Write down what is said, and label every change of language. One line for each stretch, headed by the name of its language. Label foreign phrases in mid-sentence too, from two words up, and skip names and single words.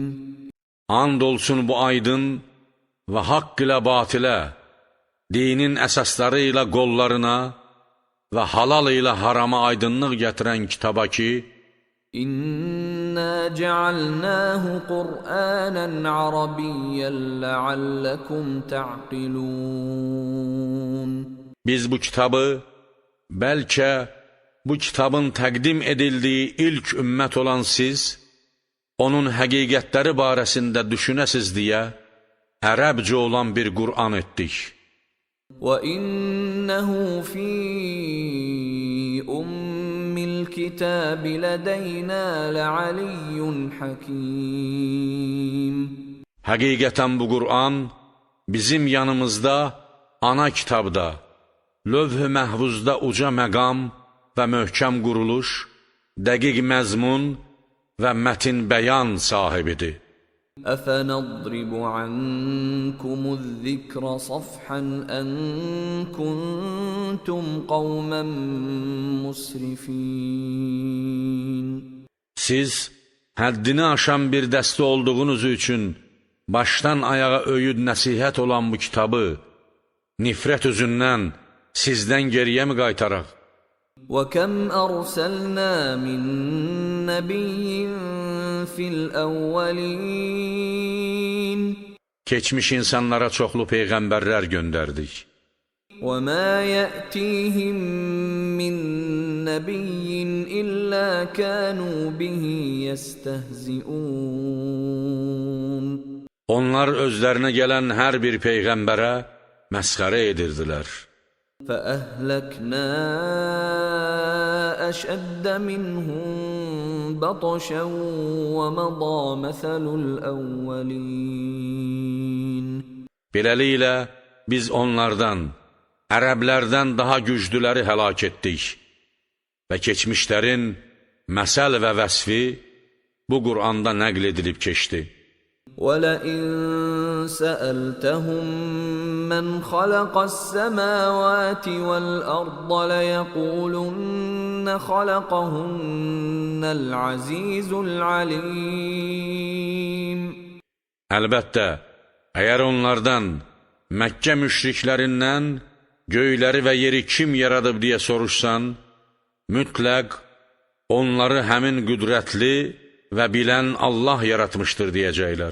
Azerbaijani: And olsun bu aydın və haqq ilə batilə, dinin əsasları ilə qollarına və halal ilə harama aydınlıq gətirən kitaba ki,
Arabic: إنا جعلناه قرآنا عربيا لعلكم تعقلون.
Azerbaijani: Biz bu kitabı, bəlkə bu kitabın təqdim edildiyi ilk ümmət olan siz, onun həqiqətləri barəsində düşünəsiz deyə, ərəbcə olan bir Qur'an etdik.
Arabic: وَإِنَّهُ فِي أُمِّ الْكِتَابِ لَدَيْنَا لَعَلِيٌّ حَكِيمٌ.
Azerbaijani: Həqiqətən bu Qur'an bizim yanımızda, ana kitabda, lövh-ü məhvuzda uca məqam və möhkəm quruluş, dəqiq məzmun və mətin bəyan sahibidir.
Arabic: أَفَنَضْرِبُ عَنْكُمُ الذِّكْرَ صَفْحًا أَنْ كُنْتُمْ قَوْمًا مُسْرِفِينَ.
Azerbaijani: Siz həddini aşan bir dəstə olduğunuz üçün başdan ayağa öyüd nəsihət olan bu kitabı nifrət üzündən sizdən geriyə mi qaytaraq?
Arabic: وَكَمْ أَرْسَلْنَا مِنْ نَبِيٍّ فِي الْأَوَّلِينَ.
Azerbaijani: Keçmiş insanlara çoxlu peyğəmbərlər göndərdik.
Arabic: وَمَا يَأْتِيهِمْ مِنْ نَبِيٍّ إِلَّا كَانُوا بِهِ يَسْتَهْزِئُونَ.
Azerbaijani: Onlar özlərinə gələn hər bir peyğəmbərə məsxərə edirdilər.
Arabic: فَأَهْلَكْنَا أَشَدَّ مِنْهُمْ بَطْشًا وَمَضَى مَثَلُ الْأَوَّلِينَ.
Azerbaijani: Beləliklə, biz onlardan, ərəblərdən daha güclüləri həlak etdik və keçmişlərin məsəl və vəsfi bu Qur'anda nəql edilib keçdi.
Arabic: وَلَئِن سَأَلْتَهُمْ مَنْ خَلَقَ السَّمَاوَاتِ وَالْأَرْضَ لَيَقُولُنَّ خَلَقَهُنَّ الْعَزِيزُ الْعَلِيمُ.
Azerbaijani: Əlbəttə, əgər onlardan, Məkkə müşriklərindən göyləri və yeri kim yaradıb deyə soruşsan, mütləq onları həmin qüdrətli və bilən Allah yaratmışdır deyəcəklər.